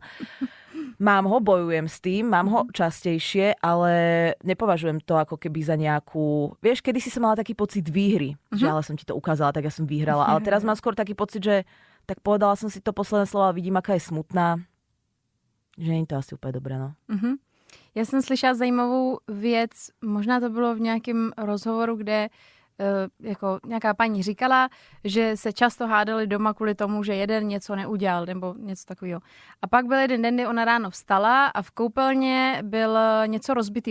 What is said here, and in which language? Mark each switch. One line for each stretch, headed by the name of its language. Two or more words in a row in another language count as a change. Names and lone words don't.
Slovak: Mám ho, bojujem s tým, mám ho častejšie, ale nepovažujem to ako keby za nejakú... Vieš, kedy si som mala taký pocit výhry, že ale som ti to ukázala, tak ja som vyhrala. Ale teraz mám skôr taký pocit, že tak povedala som si to posledné slovo a vidím, aká je smutná. Že nie je to asi úplne dobré, no.
Czech: Já jsem slyšela zajímavou věc, možná to bylo v nějakém rozhovoru, kde jako nějaká paní říkala, že se často hádali doma kvůli tomu, že jeden něco neudělal nebo něco takového. A pak byl jeden den, kdy ona ráno vstala a v koupelně byl něco rozbitý.